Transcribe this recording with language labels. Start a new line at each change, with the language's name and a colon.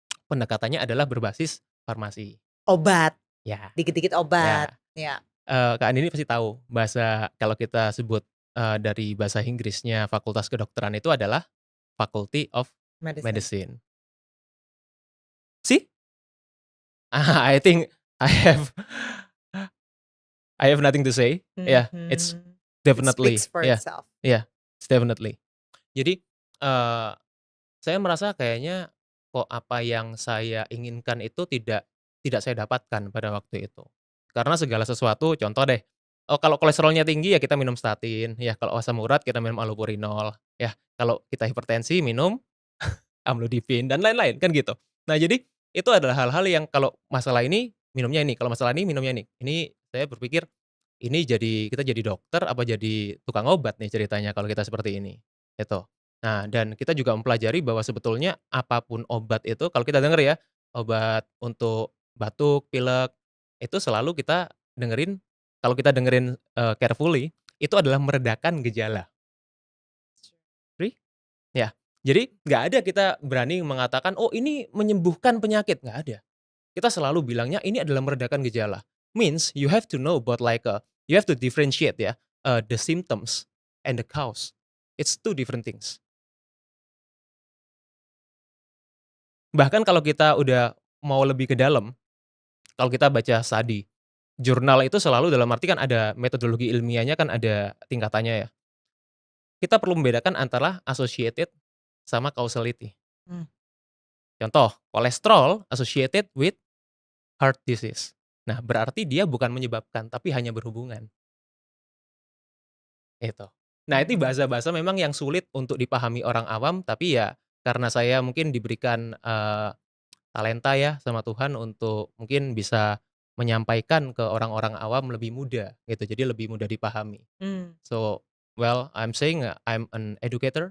Indonesian: Pendekatannya adalah berbasis farmasi. Obat, Ya, dikit-dikit obat, ya. ya. Kak Andini pasti tahu bahasa kalau kita sebut, dari bahasa Inggrisnya Fakultas Kedokteran itu adalah Faculty of
English: Medicine. Medicine. See? I think I have I have nothing to say. Yeah, it's Mhm. It speaks definitely, for yeah, itself. yeah, it's definitely.
Indonesian: Jadi, saya merasa kayaknya kok apa yang saya inginkan itu tidak saya dapatkan pada waktu itu. Karena segala sesuatu contoh deh, kalau kolesterolnya tinggi ya kita minum statin, ya kalau asam urat kita minum allopurinol, ya kalau kita hipertensi minum amlodipin dan lain-lain, kan gitu. Nah jadi, itu adalah hal-hal yang kalau masalah ini minumnya ini, kalau masalah ini minumnya ini. Ini saya berpikir, ini kita jadi dokter apa jadi tukang obat nih ceritanya kalau kita seperti ini, gitu. Nah dan kita juga mempelajari bahwa sebetulnya apapun obat itu kalau kita denger ya, obat untuk batuk, pilek, itu selalu kita dengerin kalau kita dengerin, carefully, itu adalah meredakan gejala. Ya, jadi nggak ada kita berani mengatakan, "Oh ini menyembuhkan penyakit," nggak ada. Kita selalu bilangnya ini adalah meredakan gejala.
English: Means you have to know about like, you have to differentiate ya, the symptoms and the cause. It's two different things.
Indonesian: Bahkan kalau kita udah mau lebih ke dalam, kalau kita baca study, jurnal itu selalu dalam arti kan ada metodologi ilmiahnya kan ada tingkatannya ya. Kita perlu membedakan antara associated sama causality. Mmm.
English: Contoh, kolesterol associated with heart disease.
Indonesian: Nah, berarti dia bukan menyebabkan, tapi hanya berhubungan, itu. Nah, itu Mhm. bahasa-bahasa memang yang sulit untuk dipahami orang awam, tapi ya karena saya mungkin diberikan, talenta ya sama Tuhan untuk mungkin bisa menyampaikan ke orang-orang awam lebih mudah gitu, jadi lebih mudah dipahami. Mmm.
English: So, well, I'm saying, I'm an educator.